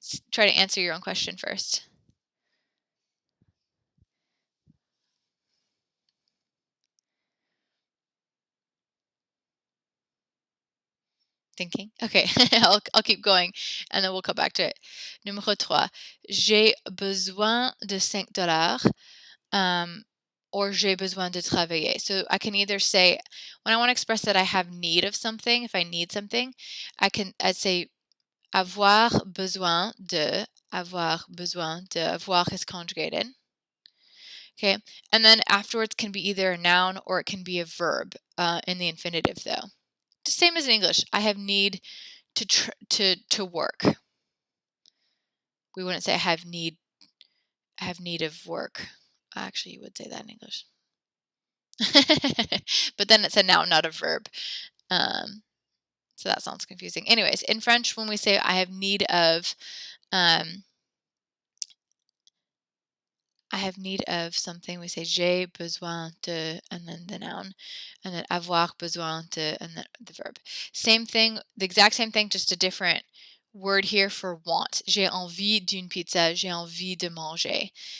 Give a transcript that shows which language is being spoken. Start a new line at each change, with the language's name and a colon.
English: Try to answer your own question first. Thinking? Okay, I'll keep going and then we'll come back to it. Numéro 3.
French: J'ai besoin de $5 or j'ai besoin de travailler.
English: So I can either say, when I want to express that I have need of something, if I need something, I'd say avoir besoin de, avoir is conjugated. Okay, and then afterwards can be either a noun or it can be a verb in the infinitive though. Same as in English. I have need to work. We wouldn't say I have need of work. Actually, you would say that in English. But then it's a noun, not a verb. So that sounds confusing. Anyways, in French, when we say I have need of something, we say j'ai besoin de, and then the noun, and then avoir besoin de, and then the verb. Same thing, the exact same thing, just a different word here for want.
French: J'ai envie d'une pizza, j'ai envie de manger.